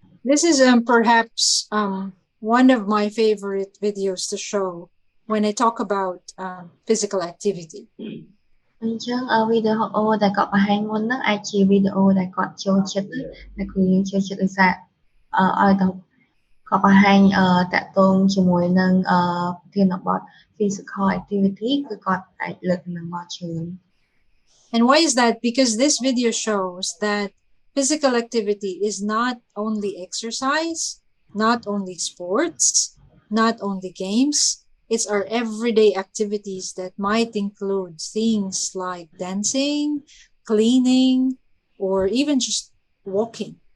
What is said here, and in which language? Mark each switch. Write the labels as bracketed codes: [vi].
[en] This is perhaps one of my favorite videos to show when I talk about physical activity. [km] អញ្ចឹងវីដេអូដែលគាត់បង្ហាញមុនហ្នឹងអាចជាវីដេអូដែលគាត់ចូលចិត្តដែលគ្រូយើងចូលចិត្តដោយសារឲ្យទៅគាត់បង្ហាញតាក់ទងជាមួយនឹងប្រធានបទ physical activity គឺគាត់អាចលើកនឹងមកច្រើន [en] And why is that? Because this video shows that physical activity is not only exercise, not only sports, not only games, It's our everyday activities that might include things like dancing, cleaning, or even just walking.